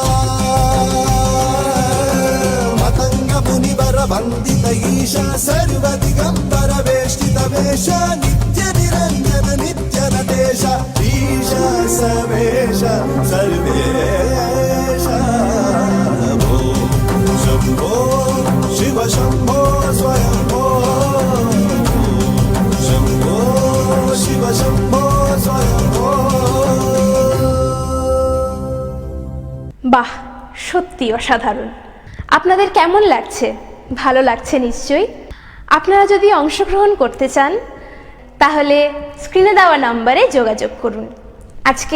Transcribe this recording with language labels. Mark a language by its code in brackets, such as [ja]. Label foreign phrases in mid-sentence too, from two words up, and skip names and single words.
[sa] मतंग मुनिवर वंदित ईशा सर्व दिगंबर वेष्टित वेश नित्य निरंजन नित्य नदेश ईशा सवेश सर्वेश भो शंभो शिव शंभो स्वयंभो शंभो शिव शंभो स्वयंभो [bn] বাহ, সত্যি অসাধারণ। আপনাদের কেমন লাগছে? ভালো লাগছে নিশ্চয়ই। আপনারা যদি অংশগ্রহণ করতে চান তাহলে স্ক্রিনে দেওয়া নম্বরে যোগাযোগ করুন।